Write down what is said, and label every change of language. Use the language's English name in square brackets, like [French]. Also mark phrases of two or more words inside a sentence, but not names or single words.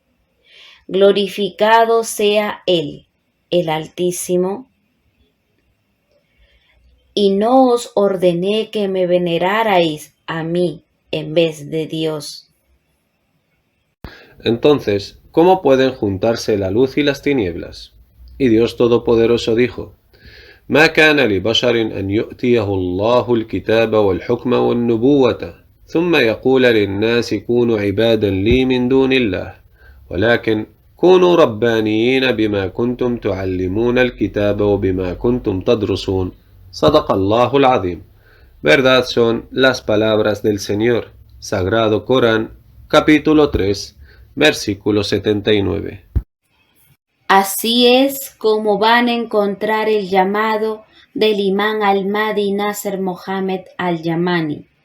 [Spanish] Glorificado sea Él, el Altísimo, y no os ordené que me venerarais a mí en vez de Dios. Entonces, ¿cómo pueden juntarse la luz y las tinieblas? Y Dios Todopoderoso dijo: [Arabic] ما كان لبشر أن يؤتيه الله الكتاب والحكم والنبوة ثم يقول للناس كونوا عبادا لي من دون الله ولكن كونوا ربانيين بما كنتم تعلمون الكتاب وبما كنتم تدرسون صدق الله العظيم. [Spanish] Verdad son las palabras del Señor. Sagrado Corán, capítulo 3, versículo 79. Así es como van a encontrar el llamado del imán al-Mahdi Nasser Mohammed al-Yamani.